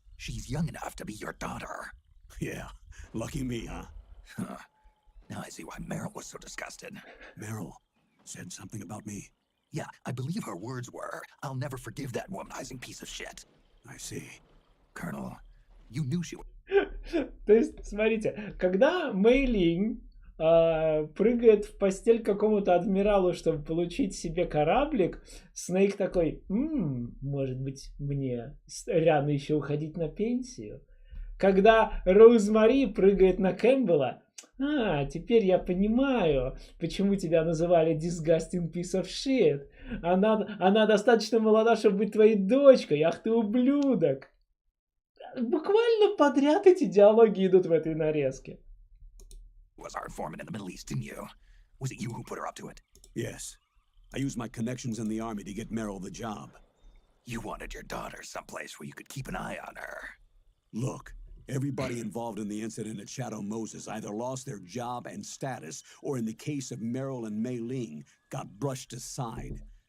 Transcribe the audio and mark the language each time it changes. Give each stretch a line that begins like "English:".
English: She's young enough to be your daughter. Yeah, lucky me, huh? Huh. Now I see why Meryl was so disgusted. Meryl said something about me. Yeah, I believe her words were, "I'll never forgive that womanizing piece of shit." I see. Colonel, you knew she was...
Russian: То есть, смотрите, когда Мэйлинь прыгает в постель к какому-то адмиралу, чтобы получить себе кораблик, Снейк такой, может быть, мне рано еще уходить на пенсию. Когда Роузмари прыгает на Кэмпбелла, теперь я понимаю, почему тебя называли
English: disgusting piece of shit.
Russian: Она достаточно молода, чтобы быть твоей дочкой. Ах ты ублюдок. Буквально подряд эти диалоги идут в этой нарезке.
English: Was our informant in the Middle East, didn't you? Was it you who put her up to it? Yes. I used my connections in the army to get Meryl the job. You wanted your daughter someplace where you could keep an eye on her. Look, everybody involved in the incident at Shadow Moses either lost their job and status, or in the case of Meryl and Mei Ling, got brushed aside.